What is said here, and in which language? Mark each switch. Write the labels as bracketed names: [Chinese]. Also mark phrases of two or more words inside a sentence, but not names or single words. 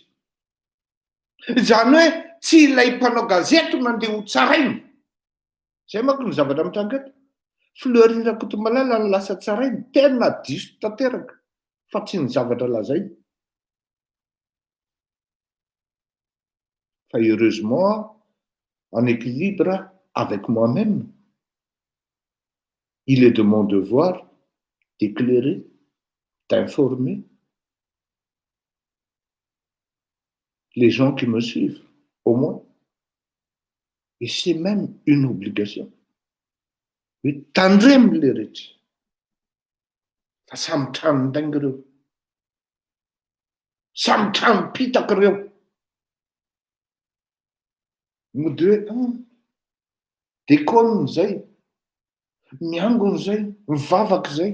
[Malagasy] Zany hoe tsy ilay mpanao gazety mandeha ho tsarainy. Zay manko ny zavatra mitranga eto. Fleury Rakotomalala ny lasa tsarainy, tena diso tanteraka fa tsy ny zavatra lazainy. [French] Fa heureusement, en équilibre avec moi-même, il est de mon devoir d'éclairer, d'informer les gens qui me suivent, au moins. Et c'est même une obligation. [Malagasy] Hoe tandremo le rehetra. Fa samy trano ndaingy ireo. Samy trano pitaka ireo. Mody hoe dekona zay, miangony zay, mivavaka zay.